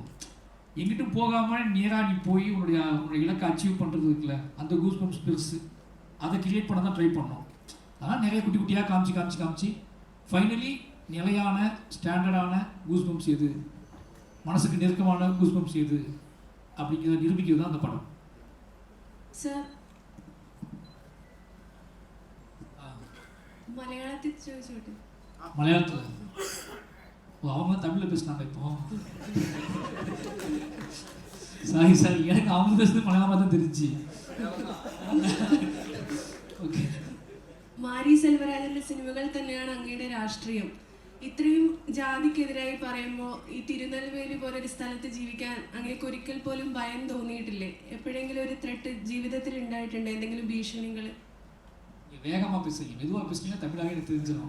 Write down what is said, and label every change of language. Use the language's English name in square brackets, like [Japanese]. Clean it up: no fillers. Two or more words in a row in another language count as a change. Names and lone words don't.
[Tamil] எங்கிட்டும் போகாமல் நேராக நீ போய் உன்னுடைய இலக்கை அச்சீவ் பண்ணுறது இருக்குல்ல, அந்த [English] goose bumps [Tamil] பெருசு. அதை கிரியேட் பண்ண தான் ட்ரை பண்ணோம். அதனால் நிறைய குட்டி குட்டியாக காமிச்சு ஃபைனலி நிலையான ஸ்டாண்டர்டான [English] goose bumps [Tamil] எது, மனசுக்கு நெருக்கமான [English] goose bumps [Tamil] எது அப்படிங்கிறத நிரூபிக்கிறது தான் அந்த படம். சார், [Malayalam] മലയാളത്തിൽ ചോദിച്ചോട്ടെ? [Tamil] மலையாளத்தில் அவங்க தமிழில் பேசினாங்க. இப்போ சாரி எனக்கு அவங்க பேசுறது மலையாளமாக தான் தெரிஞ்சு. [Malayalam] ഓക്കെ. മാരി സെൽവരാജന്റെ സിനിമകൾ തന്നെയാണ് അങ്ങയുടെ രാഷ്ട്രീയം. ഇത്രയും ജാതിക്കെതിരായി പറയുമ്പോൾ ഈ തിരുനെൽവേലി പോലൊരു സ്ഥലത്ത് ജീവിക്കാൻ അങ്ങേക്ക് ഒരിക്കൽ പോലും ഭയം തോന്നിയിട്ടില്ലേ? എപ്പോഴെങ്കിലും ഒരു ത്രെട്ട് ജീവിതത്തിൽ ഉണ്ടായിട്ടുണ്ട്, എന്തെങ്കിലും ഭീഷണികൾ? [Tamil] வேகமாக பேசுறீங்க, மெதுவாக பேசுனீங்கன்னா தமிழாக எனக்கு தெரிஞ்சிடும்.